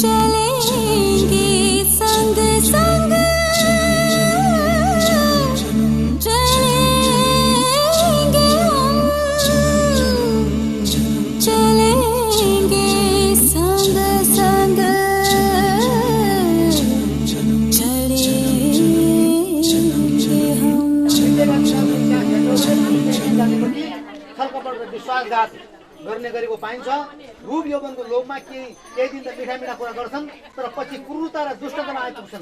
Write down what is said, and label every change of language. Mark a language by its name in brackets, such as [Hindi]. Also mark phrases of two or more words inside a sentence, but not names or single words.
[Hindi] चलेंगे संग संग चलेंगे हम, चलेंगे संग संग [Nepali] छलकपट र विश्वासघात गर्ने गरेको पाइन्छ। रूप यौवनको लोभमा केही दिन त मिठा मिठा कुरा गर्छन्, तर पछि क्रूरता र दुष्टतामा आइपुग्छन्।